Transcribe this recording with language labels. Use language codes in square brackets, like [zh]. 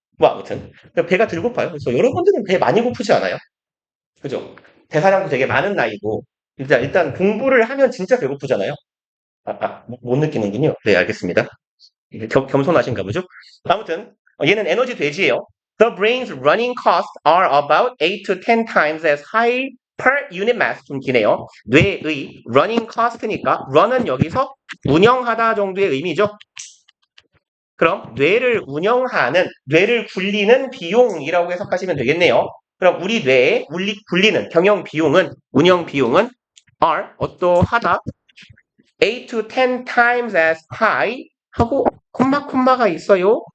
[ko] 뭐 아무튼 배가 들 고파요. 그래서 여러분들은 배 많이 고프지 않아요? 그죠? 대사량도 되게 많은 나이고 일단 공부를 하면 진짜 배고프잖아요. 못 느끼는군요. 네, 알겠습니다. 겸손하신가 보죠? 아무튼 얘는 에너지 돼지예요. [en] The brain's running costs are about 8 to 10 times as high per unit mass. [ko] 좀 기네요. 뇌의 running cost니까 run은 여기서 운영하다 정도의 의미죠. 그럼 뇌를 굴리는 비용이라고 해석하시면 되겠네요. 그럼 우리 뇌에 굴리는 운영 비용은 are 어떠하다 [en] 8 to 10 times as high [ko] 하고 콤마가 있어요.